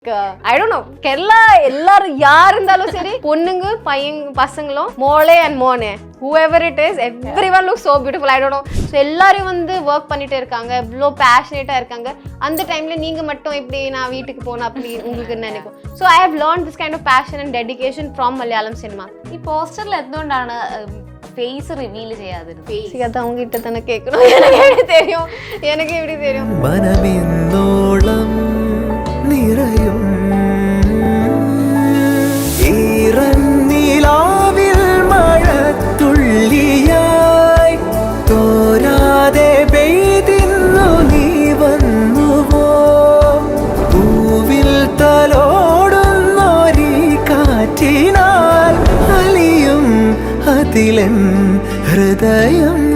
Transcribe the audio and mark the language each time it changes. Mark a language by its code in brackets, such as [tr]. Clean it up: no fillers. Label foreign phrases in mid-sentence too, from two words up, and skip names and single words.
[en] I don't know. Kerala, [ta] எல்லாரும் யார் இருந்தாலும் சரி பொண்ணுங்க பசங்களும் [ml] മോളേ and മോനേ [en] whoever it is, everyone looks so beautiful. I don't know. [ta] So எல்லாரும் வந்து ஒர்க் பண்ணிட்டே இருக்காங்க, இவ்ளோ பேஷனேட்டா இருக்காங்க. அந்த டைம்ல நீங்க மட்டும் இப்படி நான் வீட்டுக்கு போனா அப்படி உங்களுக்கு நினைக்கும். [en] So I have learned this kind of passion and dedication from Malayalam cinema. [ml] ഈ പോസ്റ്ററിൽ എന്തുകൊണ്ടാണ് [en] face reveal [ml] ചെയ്യാതിരുന്നത്? അത് [ta] அவங்க கிட்ட [ml] തന്നെ കേൾക്കണം. [ta] எனக்கு எப்படி தெரியும் [ml] മനമിന്നോളം നിറയും ഈറന്നിലാവിൽ മഴത്തുള്ളിയായി തോരാതെ പെയ്തിന്നു നീ വന്നുവോ പൂവിൽ തലോടുന്നൊരീ കാറ്റിനാൽ അലിയും അതിലൻ ഹൃദയം.